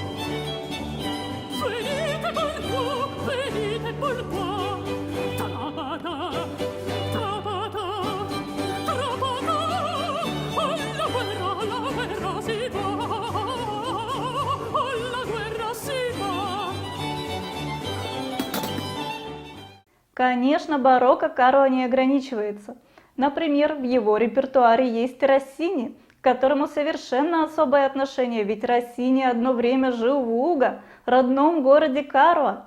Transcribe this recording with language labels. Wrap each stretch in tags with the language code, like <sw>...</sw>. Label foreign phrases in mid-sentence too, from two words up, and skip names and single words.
<it>Venite pur qua. Trabada, trabada, trabada. Alla guerra si va. Alla guerra si va.</it> <ru>Конечно, барокко Каро не ограничивается. Например, в его репертуаре есть Россини, к которому совершенно особое отношение, ведь Россини одно время жил в Луго, родном городе Каро.</ru>